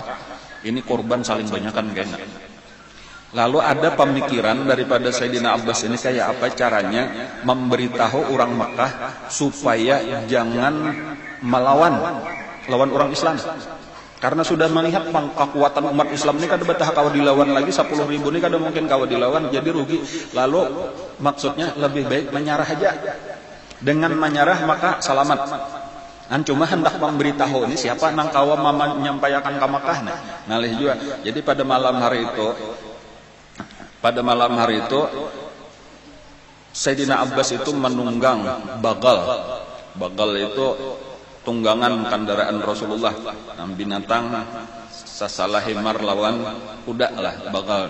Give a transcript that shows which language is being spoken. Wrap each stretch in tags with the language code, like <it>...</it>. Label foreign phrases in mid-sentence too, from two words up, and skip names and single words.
<id>Ini korban saling banyakan kena. Lalu ada pemikiran daripada Sayyidina Abbas ini kayak apa caranya memberitahu orang Mekah supaya jangan melawan orang Islam. Karena sudah melihat kekuatan umat Islam ini</id> <bjn>kada betah kawa</bjn> <id>dilawan lagi 10.000 ini</id> <bjn>kada mungkin kawa</bjn> <id>dilawan, jadi rugi. Lalu maksudnya lebih baik menyerah aja. Dengan menyerah maka selamat. Cuma hendak memberitahu ini siapa</id> <bjn>nang kawa</bjn> <id>menyampaikan ke Makkah nalih juga. Jadi pada malam hari itu Sayyidina Abbas itu menunggang bagal itu tunggangan kendaraan Rasulullah, binatang</id> <bjn>sasalah himar lawan</bjn> <id>kuda lah bagal.</id>